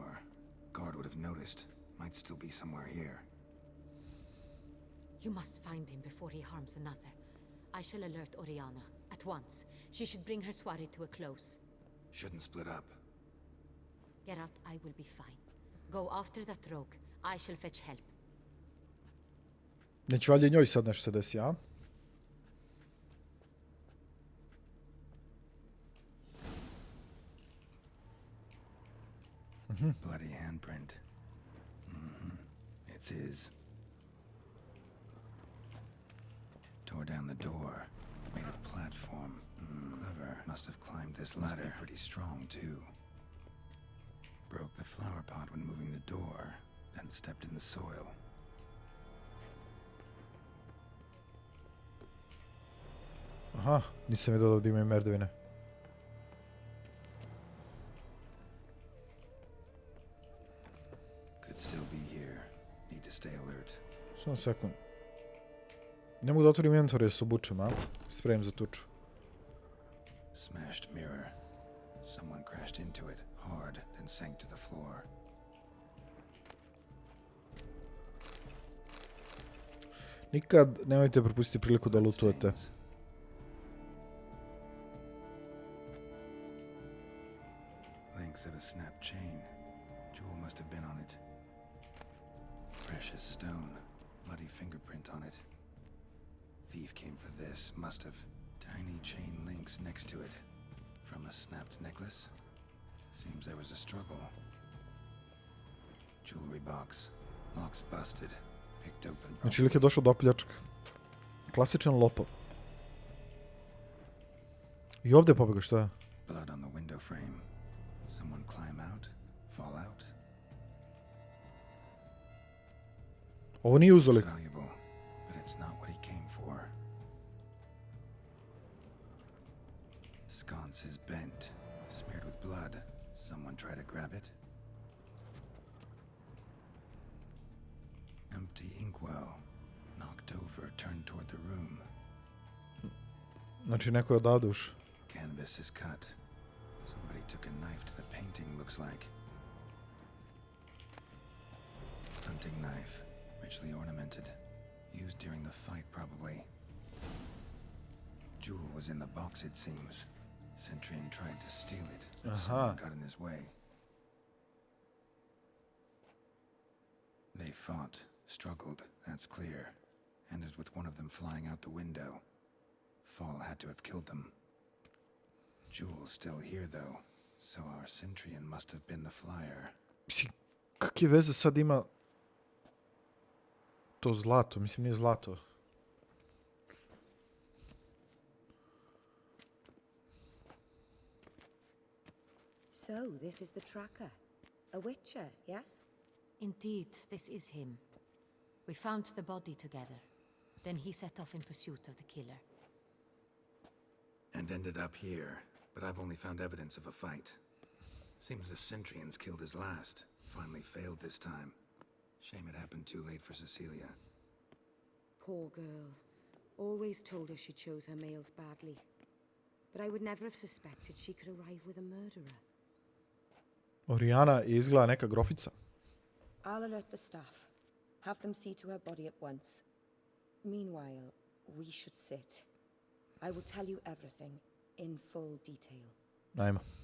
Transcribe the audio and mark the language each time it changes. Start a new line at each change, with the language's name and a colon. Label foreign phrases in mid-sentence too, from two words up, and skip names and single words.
English: Guard would have noticed. Might still be somewhere here. You must find him before he harms another. I shall alert Oriana at once. She should bring her soirée to a close. Shouldn't split up. Geralt, I will be fine. Go after that rogue. I shall fetch help.
Serbian: Neće valjda i njoj sad nešto se desi, a?
English: Bloody handprint. It's his. Tore down the door. Made a platform. Clever. Must have climbed this ladder. Must be pretty strong, too. Broke the flower pot when moving the door, then stepped in the soil.
Serbian: Aha, nisam vidio da imaju merdevine.
English: Could still be here. Need to stay alert.
Serbian: Samo sekund. Ne mogu da otvorim inventor jer se obučem, a? Spremim za tuču.
English: Smashed mirror. Someone crashed into it hard, then sank to the floor.
Serbian: Nikad nemojte propustiti priliku da lutujete.
English: Links of a snapped chain. Jewel must have been on it. Precious stone. Bloody fingerprint on it. Thief came for this. Must have. Tiny chain links next to it. From a snapped necklace. Seems there was a struggle. Jewelry box. Locks busted. Picked open.
Serbian: Znači lik je došao do opljačka. Klasičan lopov. I ovdje je pobjegao, šta je?
English: Blood on the window frame. Someone climb out? Fall out?
Serbian: Ovo nije uzolik.
English: Valuable, but it's not what he came for. Sconce is bent, smeared with blood. Someone try to grab it? Empty inkwell, knocked over, turned toward the room.
Serbian: Znači neko je odavde ušao.
English: Canvas is cut. Somebody took a knife to the painting, looks like. Hunting knife, richly ornamented. Used during the fight, probably. Jewel was in the box, it seems. Centurion tried to steal it, but someone got in his way. They fought, struggled, that's clear. Ended with one of them flying out the window. Fall had to have killed them. Jewel's still here, though, so our Centurion must have been the flyer.
Serbian: Mislim, kakve veze sad ima to zlato? Mislim, nije zlato.
English: So, this is the tracker. A witcher, yes? Indeed, this is him. We found the body together. Then he set off in pursuit of the killer. And ended up here, but I've only found evidence of a fight. Seems the Centurions killed his last. Finally failed this time. Shame it happened too late for Cecilia. Poor girl. Always told her she chose her males badly. But I would never have suspected she could arrive with a murderer.
Serbian: Oriana je izgleda neka grofica.
English: I'll alert the staff. Have them see to her body at once. Meanwhile, we should sit. I will tell you everything in full detail.
Serbian: Ajmo.